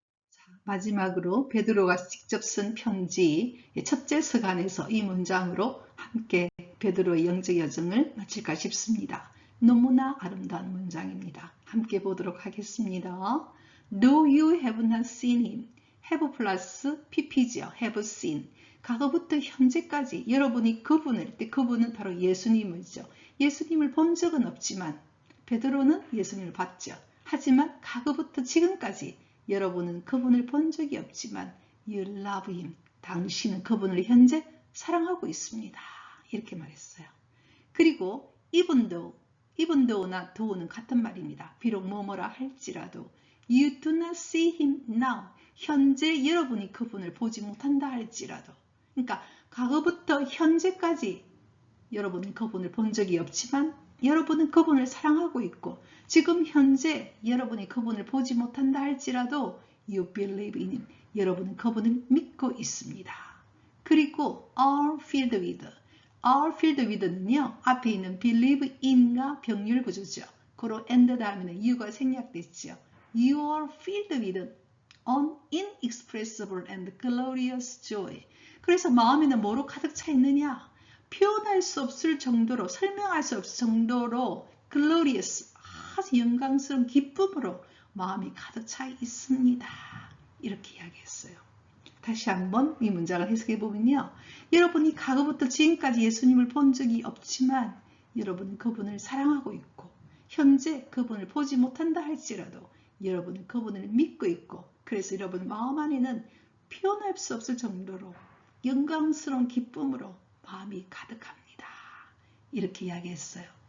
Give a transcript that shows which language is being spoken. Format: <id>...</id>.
<ko>자, 마지막으로 베드로가 직접 쓴 편지 첫째 서간에서 이 문장으로 함께 베드로의 영적 여정을 마칠까 싶습니다. 너무나 아름다운 문장입니다. 함께 보도록 하겠습니다.</ko> <en>Though you have not seen him.</en> <ko>have 플러스 pp죠.</ko> <en>have seen.</en> <ko>과거부터 현재까지 여러분이 그분은 바로 예수님이죠. 예수님을 본 적은 없지만 베드로는 예수님을 봤죠. 하지만 과거부터 지금까지 여러분은 그분을 본 적이 없지만</ko> <en>you love him.</en> <ko>당신은 그분을 현재 사랑하고 있습니다. 이렇게 말했어요. 그리고</ko> <en>even though</en> <ko>나 though는 같은 말입니다. 비록 뭐뭐라 할지라도</ko> <en>you do not see him now.</en> <ko>현재 여러분이 그분을 보지 못한다 할지라도, 그러니까 과거부터 현재까지 여러분은 그분을 본 적이 없지만 여러분은 그분을 사랑하고 있고, 지금 현재 여러분이 그분을 보지 못한다 할지라도</ko> <en>you believe in him.</en> <ko>여러분은 그분을 믿고 있습니다. 그리고</ko> <en>are filled with</en> <ko>는요, 앞에 있는</ko> <en>believe in</en> <ko>과 병렬 구조죠. 그로 and 다음에는 you가 생략됐죠.</ko> <en>You are filled with an inexpressible and glorious joy.</en> <ko>그래서 마음에는 뭐로 가득 차 있느냐? 표현할 수 없을 정도로, 설명할 수 없을 정도로 glorious, 아주 영광스러운 기쁨으로 마음이 가득 차 있습니다. 이렇게 이야기했어요. 다시 한번 이 문장을 해석해 보면요. 여러분이 과거부터 지금까지 예수님을 본 적이 없지만 여러분은 그분을 사랑하고 있고, 현재 그분을 보지 못한다 할지라도 여러분은 그분을 믿고 있고, 그래서 여러분 마음 안에는 표현할 수 없을 정도로 영광스러운 기쁨으로 마음이 가득합니다. 이렇게 이야기했어요.</ko>